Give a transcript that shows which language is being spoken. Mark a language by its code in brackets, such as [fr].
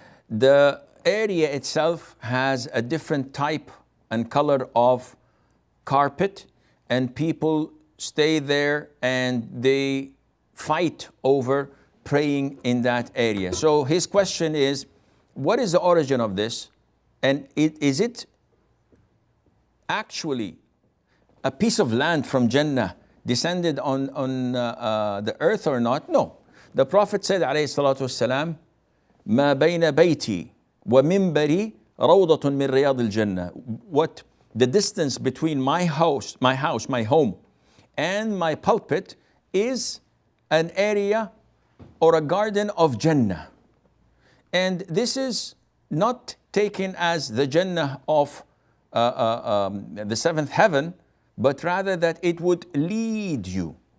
[en] The area itself has a different type and color of carpet, and people stay there and they fight over praying in that area. So his question is, what is the origin of this? And is it actually a piece of land from Jannah descended on the earth or not? No. The Prophet said, [ar] alayhi salatu wassalam, ما بين بيتي ومنبري روضة من رياض الجنة. [en] What the distance between my home, and my pulpit is an area or a garden of Jannah. And this is not taken as the Jannah of the seventh heaven, but rather that it would lead you.